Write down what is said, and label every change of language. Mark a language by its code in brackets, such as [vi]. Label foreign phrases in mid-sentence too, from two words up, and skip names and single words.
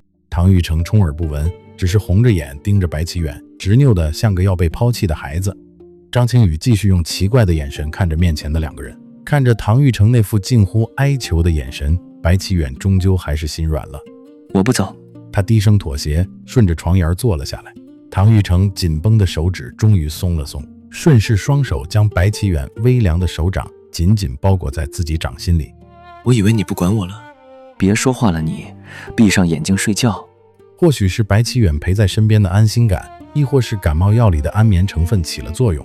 [zh] 唐玉成充耳不聞，只是紅着眼盯着白奇遠，執拗的像個要被拋棄的孩子。张青宇繼續用奇怪的眼神看着面前的2個人， 看着唐玉成那副近乎哀求的眼神，白启遠終究還是心軟了。我不走。他低聲妥協，順着床沿坐了下來。唐玉成緊繃的手指終於鬆了鬆，順勢雙手將白啟遠微涼的手掌緊緊包裹在自己掌心裡。我以為你不管我了。別說話了你，閉上眼睛睡覺。或許是白啟遠陪在身邊的安心感，亦或是感冒藥裡的安眠成分起了作用。